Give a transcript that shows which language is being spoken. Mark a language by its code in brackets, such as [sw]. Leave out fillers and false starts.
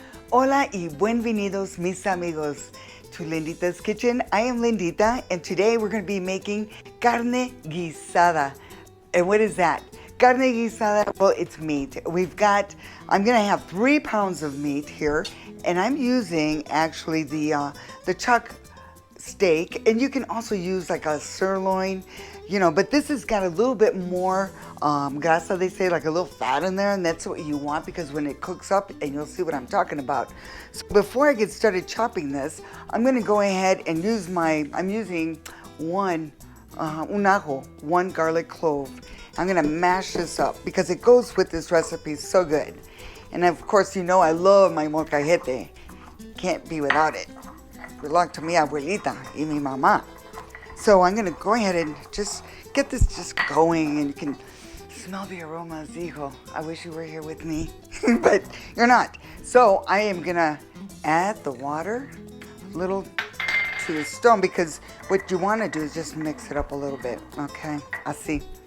[es] Hola y bienvenidos mis amigos to Lindita's Kitchen. [en] I am Lindita and today we're going to be making carne guisada. And what is that? Carne guisada, well, it's meat. I'm going to have 3 pounds of meat here, and I'm using actually the chuck steak, and you can also use like a sirloin, but this has got a little bit more grasa, they say, like a little fat in there, and that's what you want because when it cooks up, and you'll see what I'm talking about. So before I get started chopping this, I'm going to go ahead and use I'm using un ajo, 1 garlic clove. I'm going to mash this up because it goes with this recipe so good. And of course, I love my molcajete. Can't be without it. Belonged to mi abuelita y mi mamá. So I'm going to go ahead and just get this just going, and you can smell the aromas, hijo. I wish you were here with me, but you're not. So I am going to add the water a little to the stone because what you want to do is just mix it up a little bit, okay? Así.